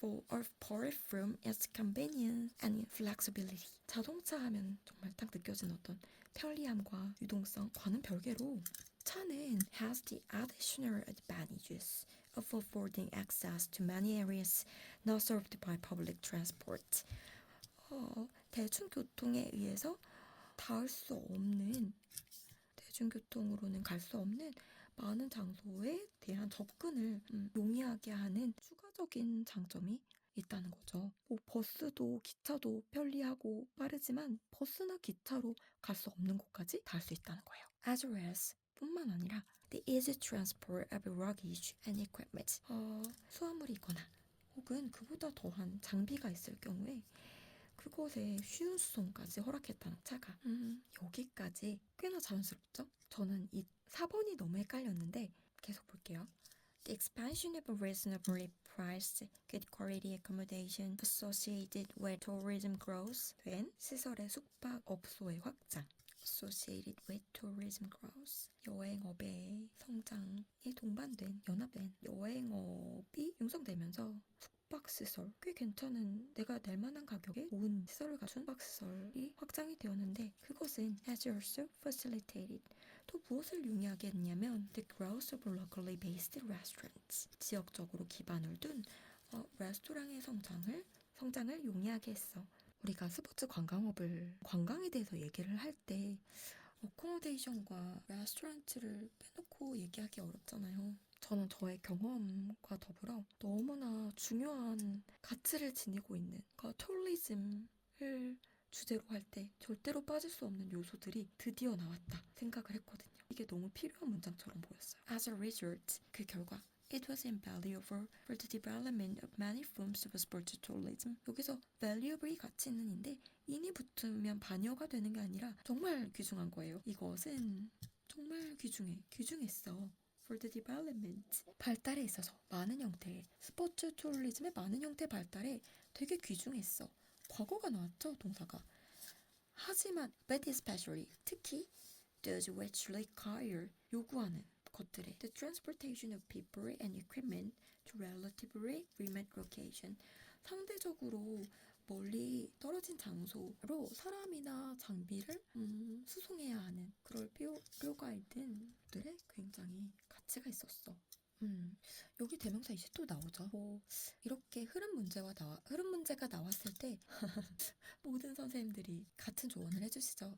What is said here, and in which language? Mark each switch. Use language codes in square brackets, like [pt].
[en] apart from its convenience and flexibility. [ko] 자동차 하면 정말 딱 느껴지는 어떤 편리함과 유동성과는 별개로 차는 [en] has the additional advantages of affording access to many areas not served by public transport. [ko] 대중교통에 의해서 닿을 수 없는 대중교통으로는 갈 수 없는 많은 장소에 대한 접근을 용이하게 하는 추가적인 장점이 있다는 거죠. 버스도 기차도 편리하고 빠르지만 버스나 기차로 갈 수 없는 곳까지 갈 수 있다는 거예요. [en] As well as [ko] 뿐만 아니라 [en] the easy transport of luggage and equipment. [ko] 수화물이 있거나 혹은 그보다 더한 장비가 있을 경우에 그것에 쉬운 수송까지 허락했다는 차가. 여기까지 꽤나 자연스럽죠? 저는 이 4번이 너무 헷갈렸는데 계속 볼게요. [en] The expansion of reasonably priced, good quality accommodation associated with tourism growth. [ko] 된 시설의 숙박업소의 확장. [en] Associated with tourism growth. [ko] 여행업의 성장에 동반된, 연합된 여행업이 형성되면서 숙박시설, 꽤 괜찮은 내가 낼 만한 가격에 좋은 시설을 갖춘 숙박시설이 확장이 되었는데 그것은 [en] has also facilitated [ko] 또 무엇을 용이하게 했냐면 [en] the growth of locally based restaurants [ko] 지역적으로 기반을 둔 레스토랑의 성장을 용이하게 했어. 우리가 스포츠 관광에 대해서 얘기를 할 때 어코모데이션과 레스토랑트를 빼놓고 얘기하기 어렵잖아요. 저는 저의 경험과 더불어 너무나 중요한 가치를 지니고 있는 tourism을 주제로 할 때 절대로 빠질 수 없는 요소들이 드디어 나왔다 생각을 했거든요. 이게 너무 필요한 문장처럼 보였어요. [en] As a result, [ko] 그 결과 [en] It was invaluable for the development of many forms of sports tourism. [ko] 여기서 valuable이 가치 있는인데 인이 붙으면 반여가 되는 게 아니라 정말 귀중한 거예요. 이것은 정말 귀중했어. [en] For the development. [ko] 발달에 있어서 많은 형태의 스포츠 투어리즘의 많은 형태의 발달에 되게 귀중했어. 과거가 나왔죠, 동사가. 하지만, [en] but especially, [ko] 특히 [en] those which require, [ko] 요구하는 것들의 [en] the transportation of people and equipment to relatively remote location. [ko] 상대적으로 멀리 떨어진 장소로 사람이나 장비를 수송해야 하는 그럴 필요가 있는 것들에 굉장히 가치가 있었어. 여기 대명사 이제 또 나오죠. 이렇게 흐름 문제가 나왔을 때 모든 선생님들이 같은 조언을 해주시죠.